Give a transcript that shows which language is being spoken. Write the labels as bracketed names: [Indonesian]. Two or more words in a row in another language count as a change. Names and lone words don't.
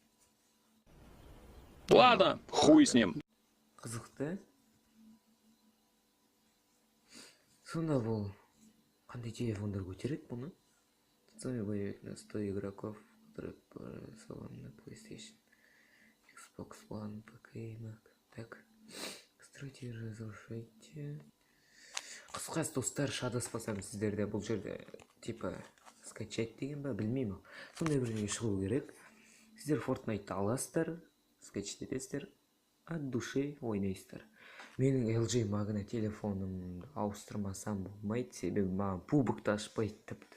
[Russian] Ладно, хуй с ним. [Kazakh] Қызықты. Сонда бұл қандай телефондар көтереді бұны? [Russian] Сами боевик на 100 игроков, на PlayStation, Xbox One, ПК и Mac. Так, стройте и разрушайте. [Kazakh] Қысқасы достар, шатаспасам сіздерде бұл жерде [Russian] типа скачать [Kazakh] деген ба, білмеймін. Сондай бірдеңе шығу керек. Сіздер Fortnite аласыздар, скачать етесіздер, [Russian] от души [Kazakh] ойнайсыздар. Менің LG Magna телефонымды ауыстырмасам болмайды, себебі маған пубокты ашпайды тіпті.